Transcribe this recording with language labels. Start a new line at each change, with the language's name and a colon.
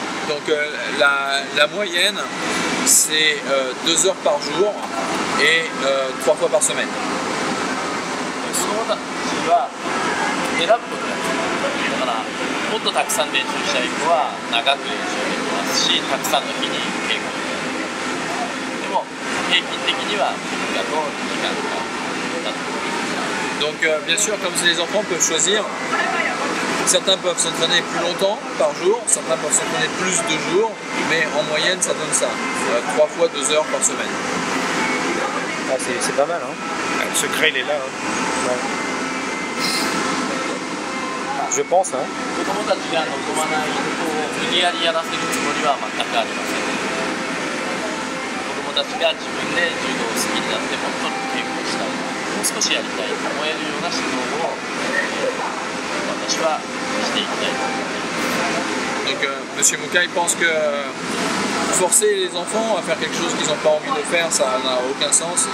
French: Donc la moyenne c'est 2 heures par jour et 3 fois par semaine.
Japanese: その子たちは選ぶことができる。だからもっとたくさん練習したい子は長く練習できますし、たくさんの日に稽古できる。でも平均的には3日と2時間だと。
French: Donc bien sûr, comme les enfants peuvent choisir, certains peuvent s'entraîner plus longtemps par jour, certains peuvent s'entraîner plus de jours, mais en moyenne ça donne ça, 3 fois 2 heures par semaine. Ah, c'est pas mal, hein? Le secret il est là. Hein. Ouais. Je pense, hein?
Japanese: 子供たちが望まないことを無理やりやらせるつもりは全くありません。子供たちが自分で柔道を好きになってもっと稽古したい、もう少しやりたいと思えるような指導を、私はしていきたいと思います。
French: Donc Monsieur Mukai pense que forcer les enfants à faire quelque chose qu'ils n'ont pas envie de faire, ça n'a aucun sens.